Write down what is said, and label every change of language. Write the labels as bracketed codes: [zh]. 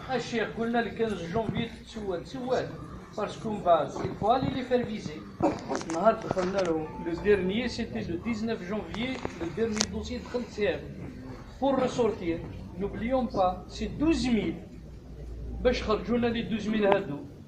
[ar] الشيخ قلنا لك 15 جانفي تسوال [fr] parce qu'on va, il faut aller les faire viser. Le dernier, c'était le 19 janvier, le dernier dossier de 37. Pour ressortir, n'oublions pas, c'est 12 000. [ar] باش خرجونا les 12 000 هادو.